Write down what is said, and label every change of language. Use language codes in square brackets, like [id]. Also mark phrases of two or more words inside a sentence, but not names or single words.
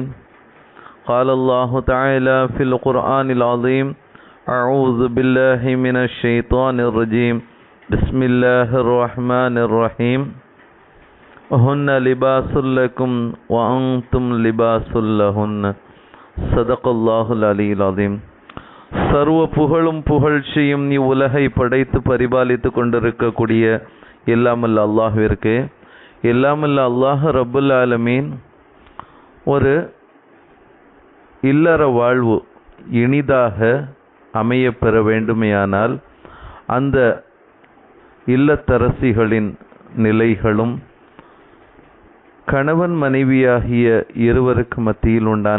[ar] قال الله تعالى في القرآن العظيم: أعوذ بالله من الشيطان الرجيم. بسم الله الرحمن الرحيم. هن لباس لكم وأنتم لباس لهن. صدق الله العلي العظيم. [ta] சர்வ புகழும் புகழ்ச்சியும் இவ்வுலகை படைத்து பரிபாலித்து கொண்டிருக்கக்கூடிய எல்லாமல்ல அல்லாஹ்விற்கு, எல்லாமல்ல [ar] الله رب العالمين [ta] ஒரு இல்லற வாழ்வு இனிதாக அமைய பெற வேண்டுமேயானால் அந்த இல்லத்தரசிகளின் நிலைகளும் கணவன் மனைவியாகிய இருவருக்கு மத்தியில் உண்டான